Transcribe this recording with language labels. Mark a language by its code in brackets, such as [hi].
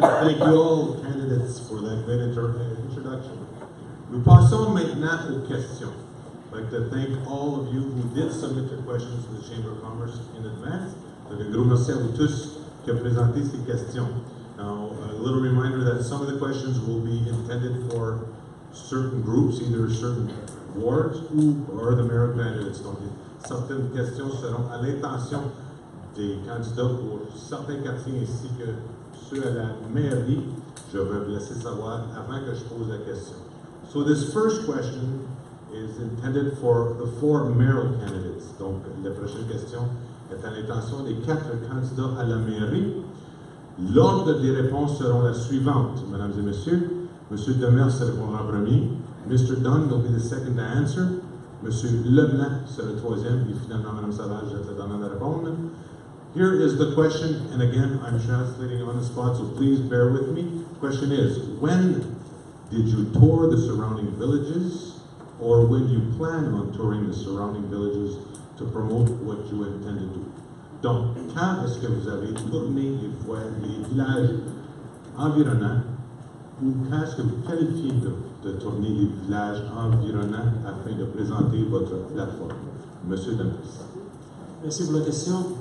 [en] Thank you all candidates for that great introduction. [fr] Nous passons maintenant aux questions. [en] I'd like to thank all of you who did submit your questions to the Chamber of Commerce in advance. [fr] Donc, un gros merci à vous tous qui ont présenté ces questions. [en] Now, a little reminder that some of the questions will be intended for certain groups, either certain wards or the mayoral candidates. [fr] Donc, certaines questions seront à l'intention des candidats pour certains quartiers ainsi que ceux à la mairie. Je vais vous laisser savoir avant que je pose la question. [en] So this first question is intended for the 4 mayoral candidates. [fr] Donc, la prochaine question est à l'intention des 4 candidats à la mairie. L'ordre des réponses seront la suivante, mesdames et messieurs. Monsieur Demers répondra en premier. [en] Mr. Dunn will be the second to answer. [fr] Monsieur Leblanc sera le troisième. Et finalement, Madame Savage est la dernière à répondre. [en] Here is the question, and again, I'm translating on the spot, so please bear with me. Question is, when did you tour the surrounding villages, or when you plan on touring the surrounding villages to promote what you intend to do? [fr] Donc, quand est-ce que vous avez tourné les villages environnants, ou quand est-ce que vous qualifiez de tourner les villages environnants afin de présenter votre plateforme? Monsieur Damas. Merci pour la question.